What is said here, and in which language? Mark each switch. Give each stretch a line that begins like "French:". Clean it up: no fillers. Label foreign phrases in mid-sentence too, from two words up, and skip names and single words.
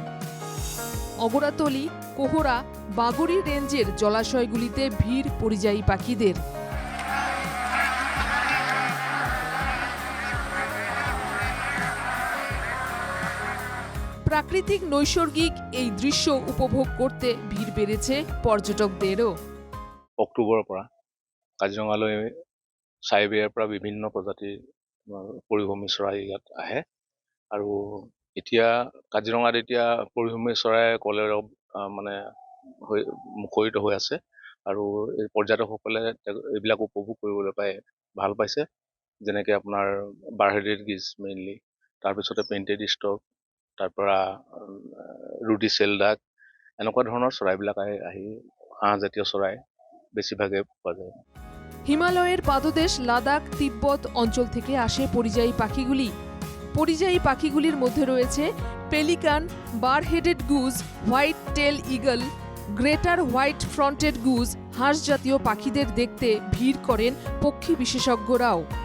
Bangla: অগরাতলি, কোহরা, বাগড়ি রেঞ্জের জলাশয়গুলিতে ভিড় পরিযায়ী পাখিদের। প্রাকৃতিক নৈসর্গিক এই দৃশ্য উপভোগ করতে ভিড় বেড়েছে পর্যটকদেরও।
Assamese: অক্টোবৰৰ পৰা কাজিৰঙালৈ চাইবেৰিয়াৰ পৰা বিভিন্ন প্ৰজাতিৰ পৰিভ্ৰমী চৰাই ইয়াত আহে আৰু এতিয়া কাজিৰঙাত এতিয়া পৰিভ্ৰমী চৰাই কলেৰাও মানে মুখৰিত হৈ আছে আৰু এই পৰ্যটকসকলে এইবিলাক উপভোগ কৰিবলৈ পাই ভাল পাইছে। যেনেকৈ আপোনাৰ
English: barheaded geese mainly,
Assamese: তাৰপিছতে
English: painted stork,
Assamese: তাৰ পৰা
English: ruddy shelduck,
Assamese: এনেকুৱা ধৰণৰ চৰাইবিলাক আহি হাঁহজাতীয় চৰাই বেছিভাগে পোৱা যায়।
Bangla: হিমালয়ের পাদদেশ লাদাখ, তিব্বত অঞ্চল থেকে আসে পরিযায়ী পাখিগুলি। পরিযায়ী পাখিগুলির মধ্যে রয়েছে পেলিকান,
English: barheaded goose, white tail eagle, greater white fronted goose.
Bangla: হাঁস জাতীয় পাখিদের দেখতে ভিড় করেন পক্ষী বিশেষজ্ঞরাও।